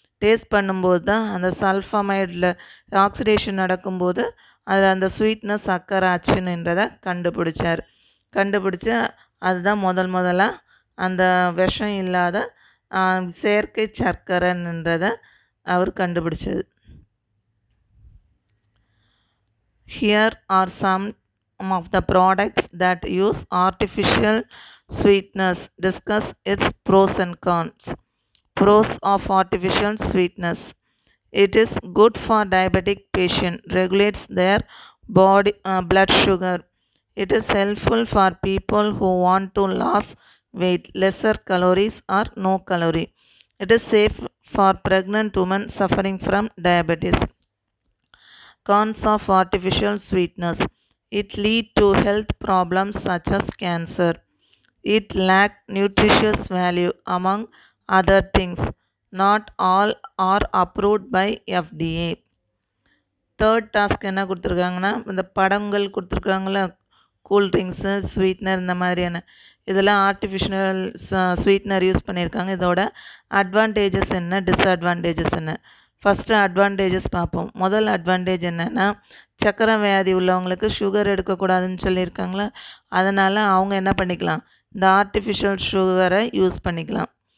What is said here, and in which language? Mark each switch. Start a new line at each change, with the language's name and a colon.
Tamil: Taste பண்ணும்போது தான் அந்த சல்ஃபமைடில் ஆக்சிடேஷன் நடக்கும்போது அது அந்த ஸ்வீட்னஸ் அக்கர் ஆச்சுன்றதை கண்டுபிடிச்சு அதுதான் முதலாக அந்த விஷம் இல்லாத செயற்கை சர்க்கரைன்றதை அவர் கண்டுபிடிச்சது.
English: Here are some of the products that use artificial sweetness. Discuss its pros and cons. Pros of artificial sweetness. It is good for diabetic patients, regulates their body blood sugar. It is helpful for people who want to lose weight, lesser calories or no calorie. It is safe for pregnant women suffering from diabetes. Cons of artificial sweetness. It leads to health problems such as cancer. It lacks nutritious value among other things. Not all are approved by FDA.
Tamil: Third task என்ன கொடுத்துருக்காங்கன்னா, இந்த படங்கள் கொடுத்துருக்காங்கள cool drinks sweetener இந்த மாதிரியான இதில் artificial sweetener use பண்ணியிருக்காங்க. இதோட advantages என்ன, டிஸ்அட்வான்டேஜஸ் என்ன? ஃபஸ்ட்டு அட்வான்டேஜஸ் பார்ப்போம். முதல் அட்வான்டேஜ் என்னென்னா, சர்க்கரை வியாதி உள்ளவங்களுக்கு சுகர் எடுக்கக்கூடாதுன்னு சொல்லியிருக்காங்களா, அதனால் அவங்க என்ன பண்ணிக்கலாம், இந்த ஆர்டிஃபிஷியல் சுகரை யூஸ் பண்ணிக்கலாம்.